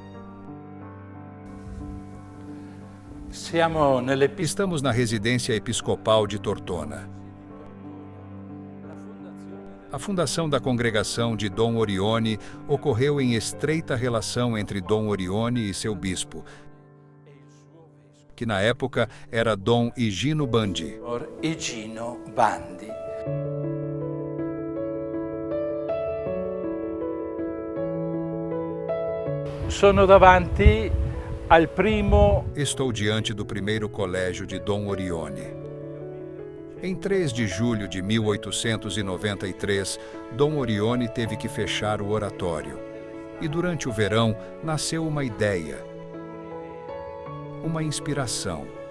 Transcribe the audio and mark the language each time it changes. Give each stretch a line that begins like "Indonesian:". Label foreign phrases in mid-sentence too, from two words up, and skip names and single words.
Portuguese: Estamos na residência episcopal de Tortona. A fundação da congregação de Dom Orione ocorreu em estreita relação entre Dom Orione e seu bispo, que na época era Dom Higino Bandi.
Italian: Higino Bandi. Sono davanti al primo.
Portuguese: Estou diante do primeiro colégio de Dom Orione. Em 3 de julho de 1893, Dom Orione teve que fechar o oratório. E durante o verão nasceu uma ideia, uma inspiração.